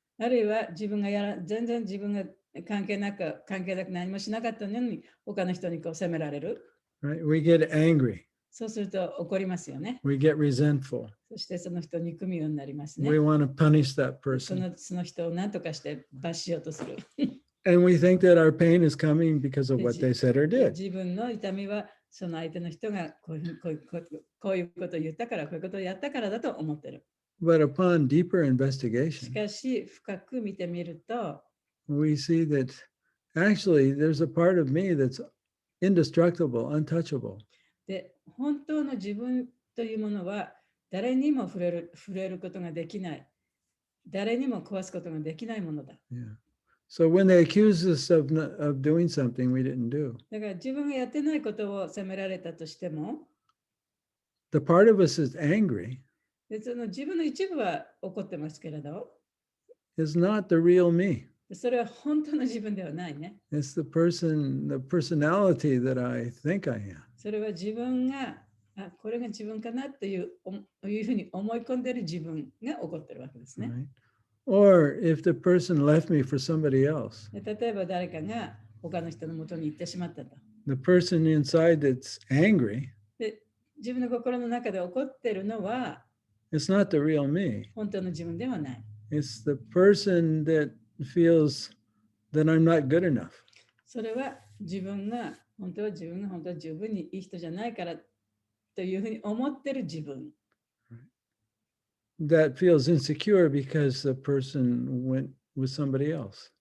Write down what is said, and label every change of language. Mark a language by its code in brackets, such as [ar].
[ja] あるいは全然自分が関係なく何もしなかったのに他の人にこう責められる。 [en] Right? We get angry. [ja] そうすると怒りますよね。 [en] We get resentful. [ja] そしてその人を憎むようになりますね。 [en] We want to punish that [ja] そ [en] person. [ja] の人を何とかして罰しようとする。 [en] And we think that our pain is coming because of what they said or [ja] で [en] did. [ja] 自分の痛みはその相手の人がこういうことを言ったから、こういうことをやったからだと思ってる。 [en] But upon deeper [ja] し [en] investigation, [ja] かし深く見てみると、 [en] we see that actually there's a part of me that's indestructible, untouchable. [ja] で本当の自分というものは誰にも触れることができない。誰にも壊すことができないものだ。 [en] Yeah. So when they accuse us of doing something we didn't do, [ja] だから自分がやってないことを責められたとしても、 [en] the part of us that's angry [ja] でその自分の一部は怒ってますけれど、 [en] is not the real me. [ja] それは本当の自分ではないね。 [en] It's the personality that I think I am. [ja] それは自分が、これが自分かなというふうに思い込んでいる自分が怒ってるわけですね。 [en] Right? Or if the person left me for somebody else, [ja] で例えば誰かが他の人の元に行ってしまったと。 [en] the person inside that's angry, [ja] で自分の心の中で怒っているのは [en] it's not the real me. [ja] 本当の自分ではない。 [en] It's the person that feels that I'm not good enough. [ja] それは自分が本当は十分にいい人じゃないからというふうに思ってる自分。 [en] That feels insecure because the person went with somebody else.